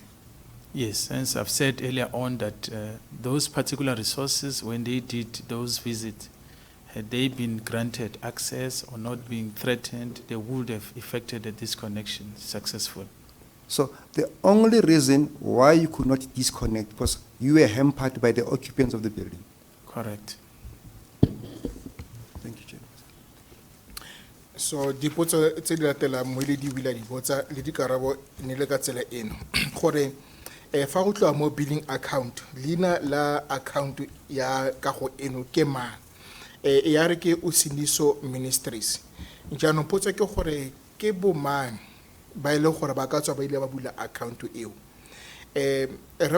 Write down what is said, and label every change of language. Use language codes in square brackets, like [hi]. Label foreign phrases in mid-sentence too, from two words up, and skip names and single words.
[en] Yes, as I've said earlier on that those particular resources, when they did those visits, had they been granted access or not being threatened, they would have effected a disconnection successful. So the only reason why you could not disconnect was you were hampered by the occupants of the building. Correct. Thank you, Chair. [tn] So dipotso tse di latelang moeledi o ile a di botsa le dikarabo ne le ka tsela eno gore fa go tloa mo [en] billing account [tn] leina la account ya kago eno ke mang ya re ke Usindiso Ministries jaanong potso ke gore ke bo mang ba ile gore ba ka tswa ba ile ba bula account eo re